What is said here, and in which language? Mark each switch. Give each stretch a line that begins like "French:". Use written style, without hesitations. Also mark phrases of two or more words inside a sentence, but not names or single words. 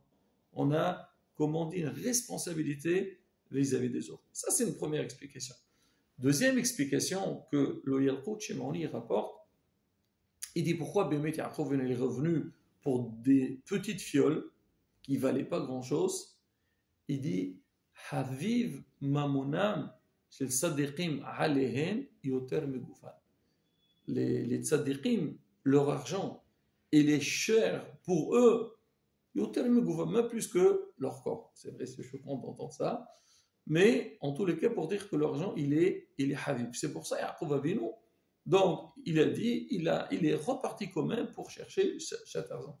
French: On a, comme on dit, une responsabilité vis-à-vis des autres. Ça c'est une première explication. Deuxième explication que le Yalkut Shimoni rapporte, il dit pourquoi Bémet Yaakov est revenu pour des petites fioles qui ne valait pas grand-chose, il dit
Hebrew: חביב ממונם של צדיקים עליהן יותר מגופן.
French: Les tzadikim, leur argent, il est cher pour eux,
Hebrew: יותר מגופן,
French: même plus que leur corps. C'est vrai, c'est choquant d'entendre ça, mais en tous les cas, pour dire que l'argent, il est Haviv. C'est pour ça, Yaakov Avinu, donc il a dit, il est reparti quand même pour chercher cet argent.